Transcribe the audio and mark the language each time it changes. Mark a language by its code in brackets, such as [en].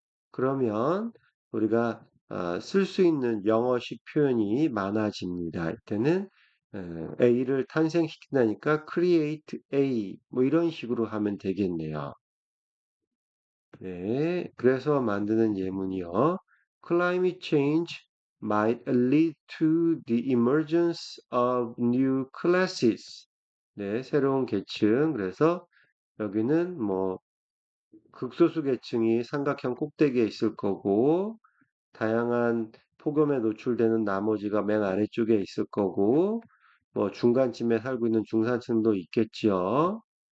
[ko] 그러면 우리가 쓸 수 있는 영어식 표현이 많아집니다. 이때는 A를 탄생시킨다니까 create A 뭐 이런 식으로 하면 되겠네요. 네, 그래서 만드는 예문이요. [en] Climate change might lead to the emergence of new classes. [ko] 네, 새로운 계층. 그래서 여기는 뭐 극소수 계층이 삼각형 꼭대기에 있을 거고, 다양한 폭염에 노출되는 나머지가 맨 아래쪽에 있을 거고, 뭐 중간쯤에 살고 있는 중산층도 있겠지요.